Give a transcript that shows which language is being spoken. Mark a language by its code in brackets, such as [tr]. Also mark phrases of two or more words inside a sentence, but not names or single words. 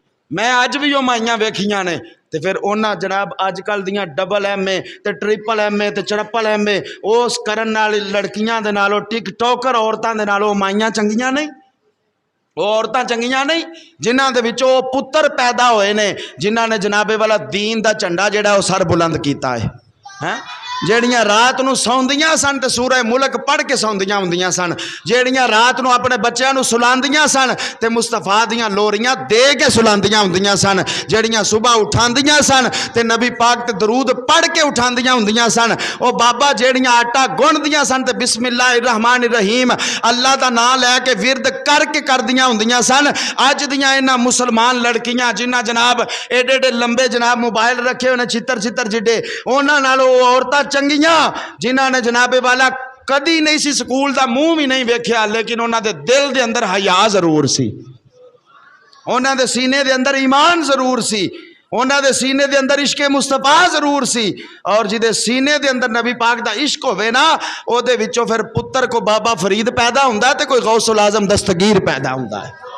[pa] ਮੈਂ ਅੱਜ ਭੀ ਉਹ ਮਾਈਆਂ ਵੇਖੀਆਂ ਨੇ, ਤੋ ਫਿਰ ਉਨ੍ਹੇਂ ਜਨਾਬ ਅੱਜਕੱਲ੍ਹ ਦੀਆਂ ਡਬਲ MA ਤੇ ਟ੍ਰਿਪਲ MA ਤੇ ਚੜਪਲ MA ਉਸ ਕਰਨ ਨਾਲ ਕੁੜੀਆਂ ਦੇ ਨਾਲੋਂ ਟਿਕਟਾਕਰ ਔਰਤਾਂ ਦੇ ਨਾਲੋਂ ਮਾਈਆਂ ਚੰਗੀਆਂ ਨਹੀਂ, ਉਹ ਔਰਤਾਂ ਚੰਗੀਆਂ ਨਹੀਂ ਜਿਨ੍ਹਾਂ ਦੇ ਵਿੱਚੋਂ ਪੁੱਤਰ ਪੈਦਾ ਹੋਏ ਨੇ, ਜਿਨ੍ਹਾਂ ਨੇ ਜਨਾਬੇ ਵਾਲਾ ਦੀਨ ਦਾ ਝੰਡਾ ਜਿਹੜਾ ਉਹ ਸਰ ਬੁਲੰਦ ਕੀਤਾ ਹੈ ਜਿਹੜੀਆਂ ਰਾਤ ਨੂੰ ਸੌਂਦੀਆਂ ਸਨ ਤੋ ਸੂਰਹ ਮੁਲਕ ਪੜ੍ਹ ਕੇ ਸੌਂਦੀਆਂ ਹੁੰਦੀਆਂ ਸਨ, ਜਿਹੜੀਆਂ ਰਾਤ ਨੂੰ ਆਪਣੇ ਬੱਚਿਆਂ ਨੂੰ ਸੁਲਾਉਂਦੀਆਂ ਸਨ ਤੇ ਮੁਸਤਫ਼ਾ ਦੀਆਂ ਲੋਰੀਆਂ ਦੇ ਕੇ ਸੁਲਾਉਂਦੀਆਂ ਹੁੰਦੀਆਂ ਸਨ, ਜਿਹੜੀਆਂ ਸੁਬ੍ਹਾ ਉਠਾਉਂਦੀਆਂ ਸਨ ਤੇ ਨਬੀ ਪਾਕ ਤੇ ਦਰੂਦ ਪੜ੍ਹ ਕੇ ਉਠਾਂਦੀਆਂ ਹੁੰਦੀਆਂ ਸਨ, ਉਹ ਬਾਬਾ ਜਿਹੜੀਆਂ ਆਟਾ ਗੁੰਨ੍ਹਦੀਆਂ ਸਨ ਤੇ [ar] بسم الله الرحمن الرحيم [pa] ਅੱਲਾਹ ਦਾ ਨਾਮ ਲੈ ਕੇ ਵਿਰਦ ਕਰਕੇ ਕਰਦੀਆਂ ਹੁੰਦੀਆਂ ਸਨ। ਅੱਜ ਦੀਆਂ ਇਨ੍ਹਾਂ ਮੁਸਲਮਾਨ ਕੁੜੀਆਂ ਜਿਨ੍ਹਾਂ ਜਨਾਬ ਐਡੇ ਐਡੇ ਲੰਬੇ ਜਨਾਬ ਮੋਬਾਈਲ ਰੱਖੇ ਹੋਏ ਚਿੱਤਰ ਚਿੱਤਰ ਜਿੱਡੇ, ਉਨ੍ਹਾਂ ਨਾਲੋਂ ਔਰਤਾਂ ਚੰਗੀਆਂ ਜਿਨ੍ਹਾਂ ਨੇ ਜਨਾਬੇ ਵਾਲਾ ਕਦੀ ਨਹੀਂ ਸੀ ਸਕੂਲ ਕਾ ਮੂੰਹ ਭੀ ਨਹੀਂ ਵੇਖਿਆ, ਲੇਕਿਨ ਉਨ੍ਹਾਂਨੇ ਦਿਲ ਕੇ ਅੰਦਰ ਹਯਾ ਜ਼ਰੂਰ ਸੀ, ਉਨ੍ਹਾਂਨੇ ਸੀਨੇ ਕੇ ਅੰਦਰ ਈਮਾਨ ਜ਼ਰੂਰ ਸੀ, ਉਨ੍ਹਾਂਨੇ ਸੀਨੇ ਕੇ ਅੰਦਰ ਇਸ਼ਕ ਮੁਸਤਫ਼ਾ ਜ਼ਰੂਰ ਸੀ, ਔਰ ਜਿਦੇ ਸੀਨੇ ਕੇ ਅੰਦਰ ਨਬੀ ਪਾਕ ਕਾ ਇਸ਼ਕ ਹੋਵੇ ਨਾ ਓਦੇ ਵਿੱਚੋਂ ਫਿਰ ਪੁੱਤਰ ਕੋ ਬਾਬਾ ਫ਼ਰੀਦ ਪੈਦਾ ਹੁੰਦਾ ਤੇ ਕੋਈ ਗੌਸੁਲ ਆਜ਼ਮ ਦਸਤਗੀਰ ਪੈਦਾ ਹੁੰਦਾ ਹੈ।